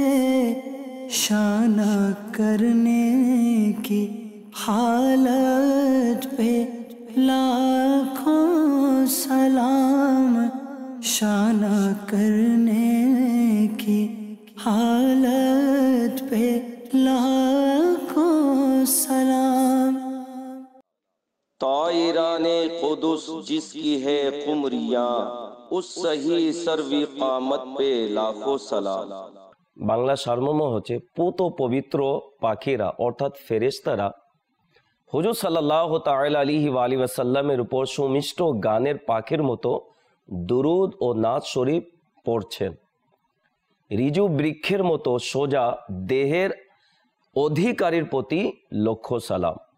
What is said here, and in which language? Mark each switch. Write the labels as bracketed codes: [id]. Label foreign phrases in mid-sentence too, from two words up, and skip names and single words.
[ur] شانہ کرنے کی حالت پہ لاکھوں سلام، شانہ کرنے کی حالت پہ لاکھوں سلام، طائران قدس جس کی ہے قمریاں، اس صحیح سروی قامت پہ لاکھوں سلام. [bn] বাংলা সারমর্ম হচ্ছে পুত পবিত্র পাখিরা অর্থাৎ ফেরেশতারা হুজুর [ar] صلى الله تعالى عليه و آله [bn] ওয়াসাল্লামের উপর সুমিষ্ট গানের পাখির মতো দুরুদ ও নাত শরীফ পড়ছেন, রিজু বৃক্ষের মতো সোজা দেহের অধিকারীর প্রতি লক্ষ সালাম।